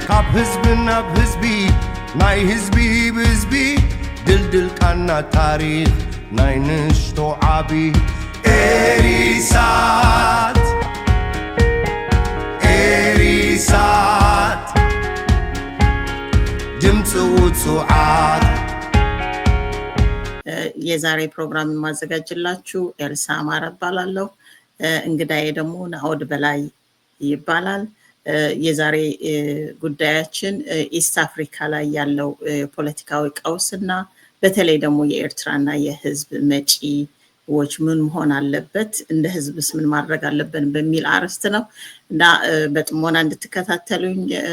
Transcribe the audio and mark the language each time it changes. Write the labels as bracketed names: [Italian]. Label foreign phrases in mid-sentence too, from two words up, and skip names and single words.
[Tigrinya] ህዝብና ህዝቢ ናይ ህዝቢ ብህዝቢ ድልድል ቃና ታሪኽ ናይ ንሽቶ ዓቢ ኤሪሳት ኤሪሳት ድምፂ ውጹዓት [Amharic] የዛሬ ፕሮግራም ማዘጋጅላችሁ ኤልሳ አማረ እባላለሁ። እንግዳዬ ደግሞ ናኦድ በላይ ይባላል። የዛሬ ጉዳያችን ኢስት አፍሪካ ላይ ያለው ፖለቲካዊ ቀውስና በተለይ ደግሞ የኤርትራና የህዝብ መጪዎች ምን መሆን አለበት፣ እንደ ህዝብስ ምን ማድረግ አለብን በሚል አርዕስት ነው እና በጥሞና እንድትከታተሉኝ